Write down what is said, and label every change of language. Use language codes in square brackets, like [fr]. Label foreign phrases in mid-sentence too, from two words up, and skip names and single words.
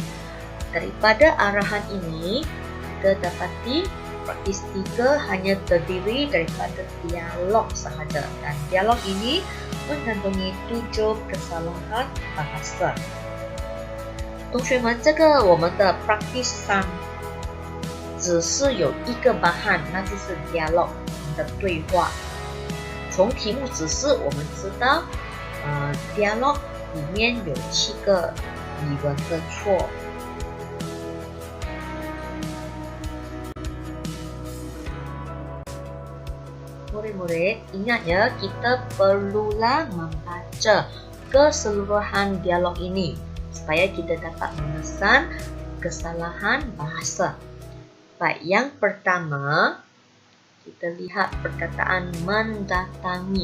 [ms] Daripada arahan ini, kita dapati praktis 3 hanya terdiri daripada dialog sahaja. Dan dialog ini mengandungi 7 kesalahan bahasa. [zh] 同学们，这个我们的 practice 3只是有一个 bahan， 那就是 dialog， 我们的对话。从题目指示我们知道dialog 里面有7个语文的错。 [ms] Murid-murid, ingat ya, kita perlulah membaca keseluruhan dialog ini supaya kita dapat memesan kesalahan bahasa. Baik, yang pertama kita lihat perkataan mendatangi.